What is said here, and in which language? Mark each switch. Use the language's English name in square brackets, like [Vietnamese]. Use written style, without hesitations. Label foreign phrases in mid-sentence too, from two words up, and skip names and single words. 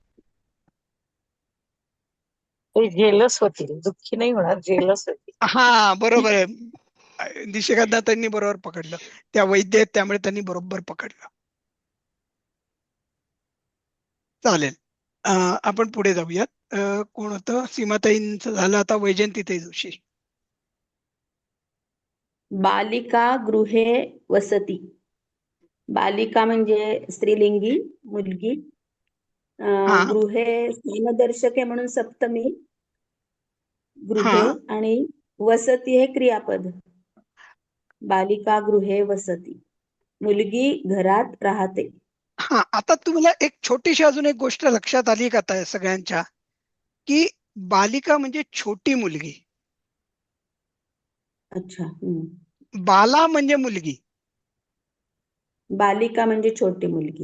[Marathi] ते जेलस होतील, दुःखी नाही होणार, जेलस होतील. हा, बरोबर आहे. निशिगंधाताईंनी बरोबर पकडलं, त्या वैद्य आहेत त्यामुळे त्यांनी बरोबर पकडलं. चालेल, आपण पुढे जाऊयात. कोण होतं? सीमाताईंचं झालं, आता वैजयंतीताई जोशी. [Sanskrit] बालिका गृहे वसती. [Marathi] बालिका म्हणजे स्त्रीलिंगी मुलगी. गृहे स्थानदर्शक आहे म्हणून सप्तमी गृहे, आणि वसती हे क्रियापद. [Sanskrit] बालिका गृहे वसती, [Marathi] मुलगी घरात राहते. हा, आता तुम्हाला एक छोटीशी अजून एक गोष्ट लक्षात आली का आता सगळ्यांच्या, की बालिका म्हणजे छोटी मुलगी. अच्छा. बाला म्हणजे मुलगी. बालिका म्हणजे छोटी मुलगी.